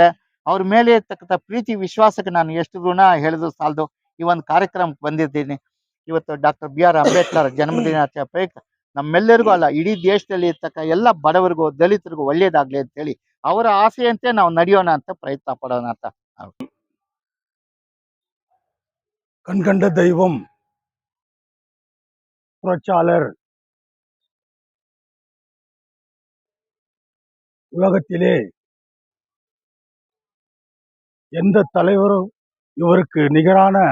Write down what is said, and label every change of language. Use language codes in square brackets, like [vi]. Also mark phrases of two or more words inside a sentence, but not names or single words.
[kn] ಅವ್ರ ಮೇಲೆ ಇರ್ತಕ್ಕಂಥ ಪ್ರೀತಿ ವಿಶ್ವಾಸಕ್ಕೆ ನಾನು ಎಷ್ಟು ಋಣ ಹೇಳಿದ್ರು ಸಾಲದು. ಈ ಒಂದು ಕಾರ್ಯಕ್ರಮಕ್ಕೆ ಬಂದಿದ್ದೀನಿ. ಇವತ್ತು ಡಾಕ್ಟರ್ BR ಅಂಬೇಡ್ಕರ್ ಜನ್ಮದಿನಾಚರಣೆ ಪ್ರಯುಕ್ತ ನಮ್ಮೆಲ್ಲರಿಗೂ ಅಲ್ಲ, ಇಡೀ ದೇಶದಲ್ಲಿ ಇರ್ತಕ್ಕ ಎಲ್ಲ ಬಡವರಿಗೂ ದಲಿತರಿಗೂ ಒಳ್ಳೇದಾಗ್ಲಿ ಅಂತ ಹೇಳಿ ಅವರ ಆಸೆಯಂತೆ ನಾವು ನಡೆಯೋಣ ಅಂತ ಪ್ರಯತ್ನ ಪಡೋಣ ಅಂತ. [ta] கண்கண்ட தெய்வம் புரட்சியாளர் உலகத்திலே எந்த தலைவரும் இவருக்கு நிகரான